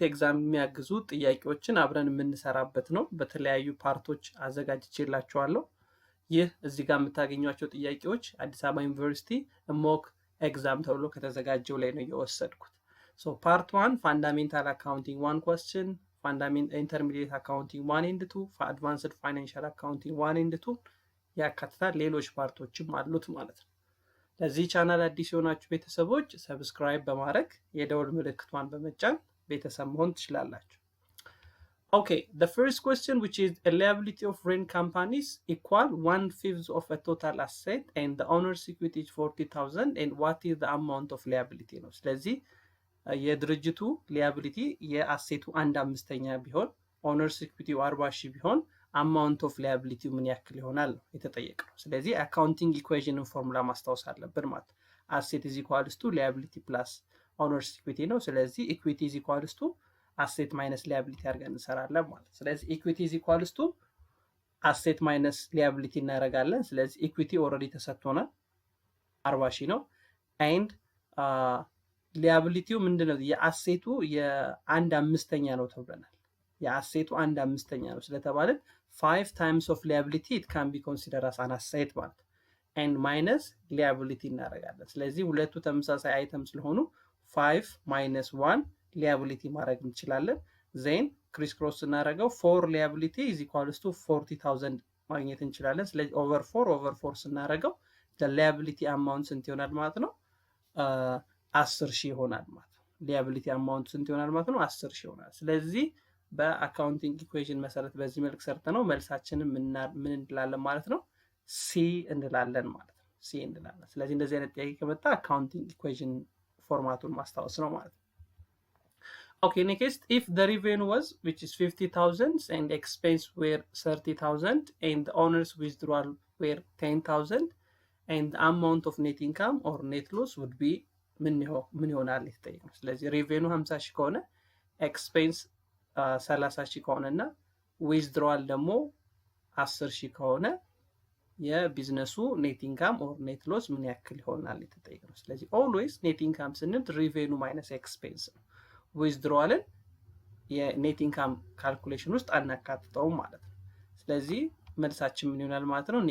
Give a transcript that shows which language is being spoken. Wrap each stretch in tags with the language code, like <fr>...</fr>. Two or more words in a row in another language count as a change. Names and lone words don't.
<am>ኤግዛም የሚያግዙ ጥያቄዎችን አብረን የምንሰራበት ነው። በተለያዩ ፓርቶች አዘጋጅቼላችኋለሁ። ይህ እዚህ ጋር የምታገኟቸው ጥያቄዎች አዲስ አበባ ዩኒቨርሲቲ</am> <en>mock exam</en> <am>ተብሎ ከተዘጋጀው ላይ ነው የወሰድኩት።</am> <en>so part</en> <am>1</am> <en>fundamental accounting 1 question፣ intermediate accounting 1 and 2፣ advanced financial accounting 1 and 2</en> <am>ያካትታል። ሌሎች ፓርቶችም አሉት ማለት ነው። ለዚህ ቻናል አዲስ የሆናችሁ ቤተሰቦች ሰብስክራይብ በማረግ የደወል ምልክቷን በመጫን ቤተሰብ መሆን ትችላላችሁ። Okay,</am> <en>the first question, which is a liability of rent companies equal 1/5 of a total asset and the owner's equity is 40,000 and what is the amount of liability</en> <am>ነው። ስለዚህ የድርጅቱ</am> <en>liability</en> <am>የአሴቱ 1/5 ቢሆን</am> <en>owner's equity 40,000 ቢሆን amount of liability</en> <am>ምን ያክል ይሆናል ነው የተጠየቀው። ስለዚህ</am> <en>accounting equation formula</en> <am>ማስታወስ አለብን ማለት</am> <en>asset is equals to liability plus owner's equity</en> <am>ነው። ስለዚህ</am> <en>equity is equals to asset minus liability</en> <am>አድርገን እንሰራለን ማለት። ስለዚህ</am> <en>equity is equals to asset minus liability</en> <am>እናደርጋለን። ስለዚህ</am> <en>equity already</en> <am>ተሰጥቶናል 40,000 ነው</am> <en>and liability</en> <am>ምንድነው? የአሴቱ የ1/5 ነው ተብለናል። የአሴቱ 1/5 ነው ስለተባለ</am> <en>5 times of liability it can be considered as an asset</en> <am>ማለት</am> <en>and minus liability</en> <am>እናደርጋለን። ስለዚህ ሁለቱ ተመሳሳይ አይተም ስለሆኑ</am> <en>5 minus 1 liability</en> <am>ማድረግ እንችላለን። then</am> <en>criss cross</en> <am>እናደርገው</am> <en>4 liability is equals to 40,000</en> <am>ማግኘት እንችላለን። ስለዚህ</am> <en>over 4</en> <am>ስናደርገው</am> <en>the liability amount</en> <am>ስንት ይሆናል ማለት ነው? 10,000 ይሆናል ማለት ነው።</am> <en>liability amount</en> <am>ስንት ይሆናል ማለት ነው? 10,000 ይሆናል። ስለዚህ</am> <en>accounting equation</en> <am>መሰረት በዚህ መልክ ሰርተነው መልሳችንን ምን እንላለን ማለት ነው? ሲ እንላለን ማለት ነው። ሲ እንላለን። ስለዚህ እንደዚህ አይነት ጥያቄ ከመጣ</am> <en>accounting equation format</en> <am>ማስታወስ ነው ማለት ነው።</am> <en>Okay, next, if the revenue was which is 50,000 and expense were 30,000 and the owner's withdrawal were 10,000 and the amount of net income or net loss would be</en> <am>ምን ይሆናል የተጠየቀው። ስለዚህ</am> <en>revenue 50,000 ከሆነ expense 30,000</en> <am>ከሆነና ዊዝድሮዋል ደግሞ 10,000 ከሆነ የቢዝነሱ</am> <en>net income or net loss</en> <am>ምን ያክል ይሆናል የተጠየቀው። ስለዚህ</am> <en>always net income</en> <am>ስንል</am> <en>revenue minus expense</en> <am>ነው። ዊዝድሮዋልን</am> <en>net income calculation</en> <am>ውስጥ አናካትተውም ማለት ነው። ስለዚህ መልሳችን ምን ይሆናል ማለት ነው?</am>